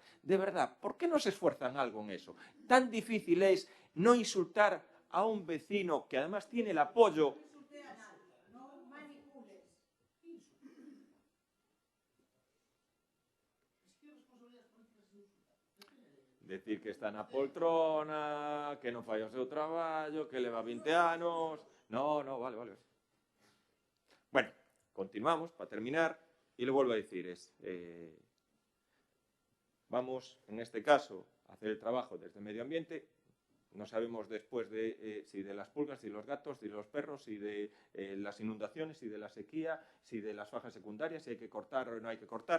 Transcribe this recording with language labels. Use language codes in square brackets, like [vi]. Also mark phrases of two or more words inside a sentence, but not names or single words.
[es] De verdad, ¿por qué no se esfuerzan algo en eso? Tan difícil es no insultar a un vecino que además tiene el apoyo. [gl] Decir que está na poltrona, que non fai o seu traballo, que leva 20 anos... [es] No, vale. Bueno, continuamos, para terminar, y le vuelvo a decir, vamos, en este caso, a hacer el trabajo desde medio ambiente. No sabemos después si de las pulgas, si de los gatos, si de los perros, si de las inundaciones, si de la sequía, si de las fajas secundarias, si hay que cortar o no hay que cortar.